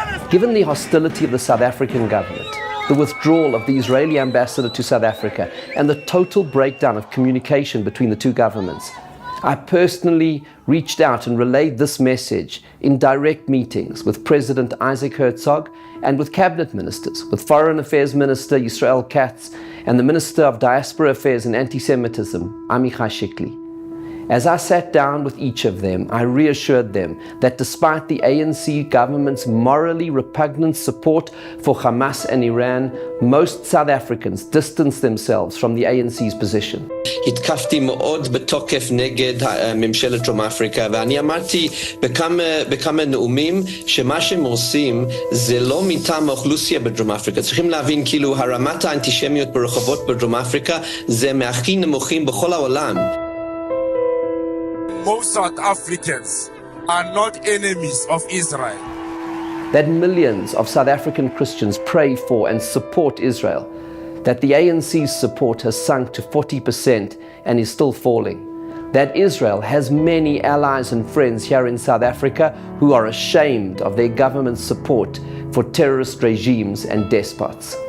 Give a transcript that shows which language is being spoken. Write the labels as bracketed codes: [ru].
[en] Given the hostility of the South African government, the withdrawal of the Israeli ambassador to South Africa, and the total breakdown of communication between the two governments, I personally reached out and relayed this message in direct meetings with President Isaac Herzog and with cabinet ministers, with Foreign Affairs Minister Yisrael Katz and the Minister of Diaspora Affairs and Anti-Semitism, Amichai Shikli. As I sat down with each of them, I reassured them that despite the ANC government's morally repugnant support for Hamas and Iran, most South Africans distanced themselves from the ANC's position. [he] התקפתי מאוד בתוקף נגד ממשלת דרום אפריקה, ואני אמרתי בכמה נאומים שמה שהם עושים זה לא מטעם האוכלוסייה בדרום אפריקה. צריכים להבין כאילו הרמת האנטישמיות ברחובות בדרום אפריקה זה מהכי נמוכים בכל העולם. [en] Most South Africans are not enemies of Israel. That millions of South African Christians pray for and support Israel. That the ANC's support has sunk to 40% and is still falling. That Israel has many allies and friends here in South Africa who are ashamed of their government's support for terrorist regimes and despots.